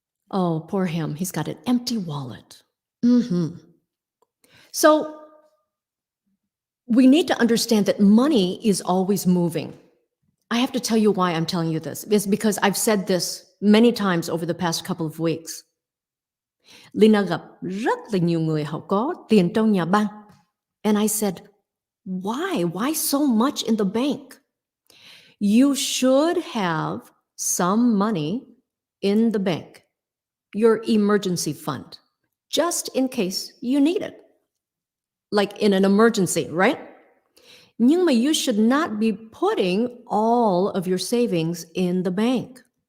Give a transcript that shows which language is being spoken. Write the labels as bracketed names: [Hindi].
[English] Oh, poor him. He's got an empty wallet. So we need to understand that money is always moving. I have to tell you why I'm telling you this. It's because I've said this many times over the past couple of weeks. [Vietnamese] Leyna gặp rất là nhiều người họ có tiền trong nhà băng. [English] And I said, why? Why so much in the bank? You should have some money in the bank, your emergency fund, just in case you need it. Like in an emergency, right? [Vietnamese] Nhưng mà [English] you should not be putting all of your savings in the bank.